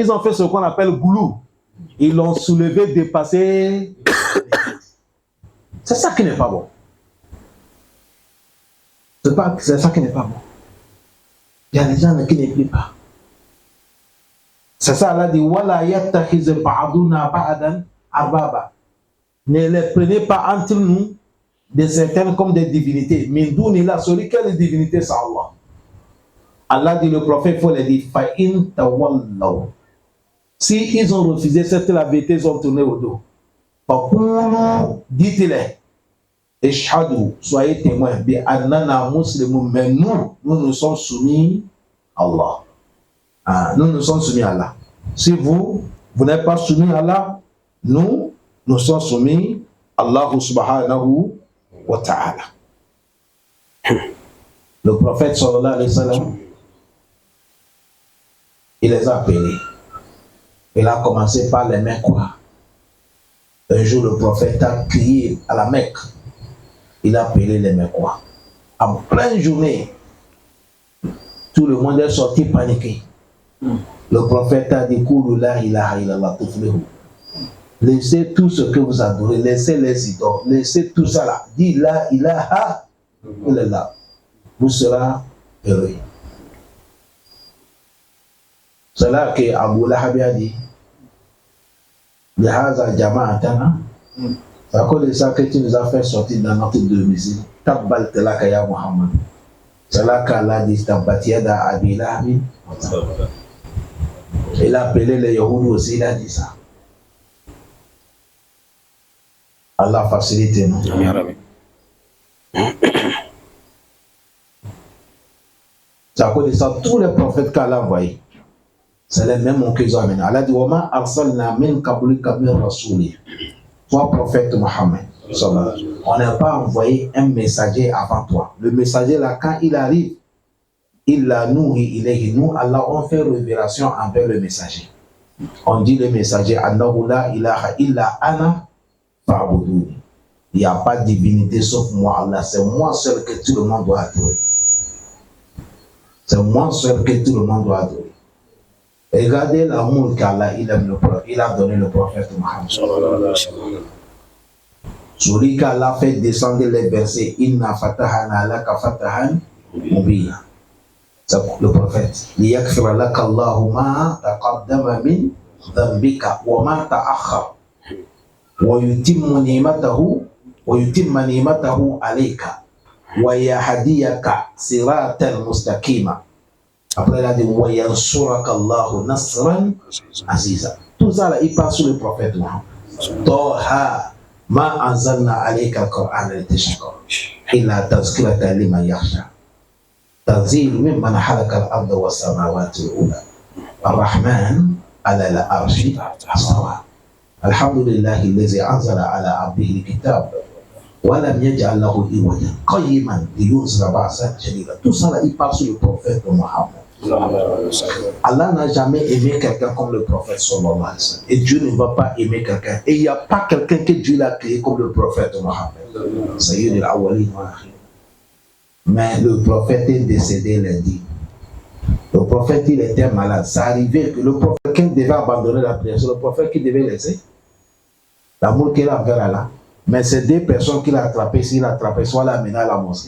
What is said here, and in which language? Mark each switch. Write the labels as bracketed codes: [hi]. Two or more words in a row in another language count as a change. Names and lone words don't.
[fr] Ils ont fait ce qu'on appelle goulou. Ils l'ont soulevé, dépassé. C'est ça qui n'est pas bon. C'est ça qui n'est pas bon. Il y a des gens qui ne prient pas. C'est ça, Allah dit [ar] ولا يتخذ بعضنا بعضا أربابا. [fr] Ne les prenez pas entre nous de certaines comme des divinités. [ar] من دون الله, [fr] celui qui a les divinités, c'est Allah. Allah dit le prophète, il faut les dire [ar] فإن تولوا. [fr] Si ils ont refusé cette la vérité, ils ont tourné au dos. Dites-les. Ishhadu, soyez témoins. [ar] بأننا مسلمون, [fr] mais nous sommes soumis à Allah. Nous sommes soumis à Allah. Si vous n'êtes pas soumis à Allah, nous sommes soumis à Allah [ar] سبحانه وتعالى. [fr] Le prophète [ar] صلى الله عليه وسلم, [fr] il les a appelés. Il a commencé par les Mecquois. Un jour, le prophète a crié à la Mecque. Il a appelé les Mecquois. En pleine journée, tout le monde est sorti paniqué. Le prophète a dit [ar] لا إله إلا الله تفلحوا. [fr] Laissez tout ce que vous adorez, laissez les idoles, laissez tout ça là. Dis [ar] لا إله إلا الله. [fr] Vous serez heureux. C'est là que Abu Lahab a dit [ar] لهذا جمعتنا. [fr] C'est à cause de ça que tu nous as fait sortir dans notre domicile. [ar] تبا لك يا محمد. [fr] C'est là qu'Allah dit [ar] تبت يدا أبي لهب. [fr] Il a appelé les Yahoudis aussi, il a dit ça. Allah facilite nous. C'est à cause de ça, tous les prophètes qu'Allah a envoyés, c'est les mêmes mots qu'ils ont amenés. Allah dit [ar] وما أرسلنا من قبلك من رسول. [fr] Toi, prophète Mohammed, on n'a pas envoyé un messager avant toi. Le messager là, quand il arrive, il a nous, Allah, on fait révélation envers le messager. On dit le messager, [ar] أنه لا إله إلا أنا فاعبدون. [fr] Il n'y a pas de divinité sauf moi, Allah. C'est moi seul que tout le monde doit adorer. C'est moi seul que tout le monde doit adorer. Regardez l'amour qu'Allah il a donné le prophète Mohammed. Celui qu'Allah fait descendre les versets, [ar] إنا فتحنا لك فتحا مبينا. [fr] C'est le prophète. [ar] ليغفر لك الله ما تقدم من ذنبك وما تأخر wa yutimmu ni'matahu ويتم نعمته عليك ويهديك صراطا مستقيما. [fr] Après, il a dit [ar] وينصرك الله نصرا عزيزا. [fr] Tout ça là, il passe sur le prophète Mohammed. [ar] طه ما أنزلنا عليك القرآن لتشقى إلا تذكرة لمن يخشى تنزيل ممن خلق الأرض والسماوات الأولى الرحمن على العرش استوى الحمد لله الذي أنزل على عبده الكتاب ولم يجعل له عوجا قيما لينذر بأسا شديدا. [fr] Tout ça là, il parle sur le prophète Mohammed. Allah n'a jamais aimé quelqu'un comme le prophète [ar] صلى الله عليه وسلم. [fr] Et Dieu ne va pas aimer quelqu'un. Et il n'y a pas quelqu'un que Dieu l'a créé comme le prophète Mohammed. [ar] سيد الأولين والآخرين. [fr] Mais le prophète est décédé lundi. Le prophète, il était malade. Ça arrivait que le prophèt, quelqu'un devait abandonner la prière. C'est le prophète qui devait laisser l'amour qu'il a envers Allah. Mais c'est deux personnes qu'il a attrapées. S'il a attrapé, soit l'a amené à la mosquée.